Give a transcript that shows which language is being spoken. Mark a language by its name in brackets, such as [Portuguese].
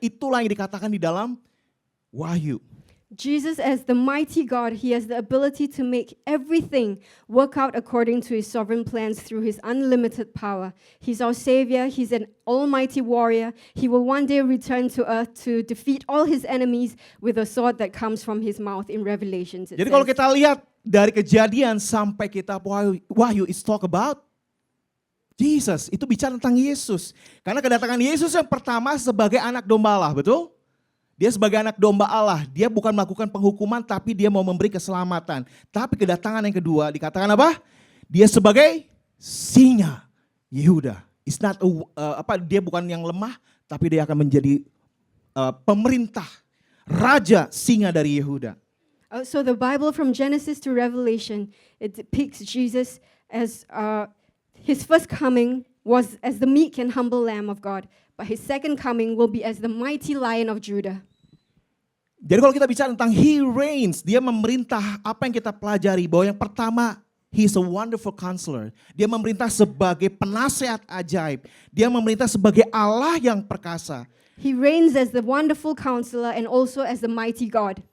[Indonesian] Itulah yang dikatakan di dalam Wahyu. [English] Jesus, as the mighty God, he has the ability to make everything work out according to his sovereign plans through his unlimited power. He's our savior. He's an almighty warrior. He will one day return to earth to defeat all his enemies with a sword that comes from his mouth in Revelations. [Indonesian] Jadi kalau kita lihat dari Kejadian sampai kitab Wahyu, [English] it's talk about Jesus. [Indonesian] Itu bicara tentang Yesus. Karena kedatangan Yesus yang pertama sebagai anak domba Allah, betul? Dia sebagai anak domba Allah, dia bukan melakukan penghukuman tapi dia mau memberi keselamatan. Tapi kedatangan yang kedua dikatakan apa? Dia sebagai singa Yehuda. [English] It's not [Indonesian] dia bukan yang lemah tapi dia akan menjadi pemerintah, raja singa dari Yehuda. [English] So the Bible from Genesis to Revelation, it depicts Jesus as his first coming was as the meek and humble Lamb of God. But his second coming will be as the mighty Lion of Judah. [Indonesian] Jadi kalau kita bicara tentang [English] he reigns, [Indonesian] dia memerintah, apa yang kita pelajari bahwa yang pertama, [English] he is a wonderful counselor. [Indonesian] Dia memerintah sebagai penasehat ajaib. Dia memerintah sebagai Allah yang perkasa. [English] He reigns as the wonderful counselor and also as the mighty God.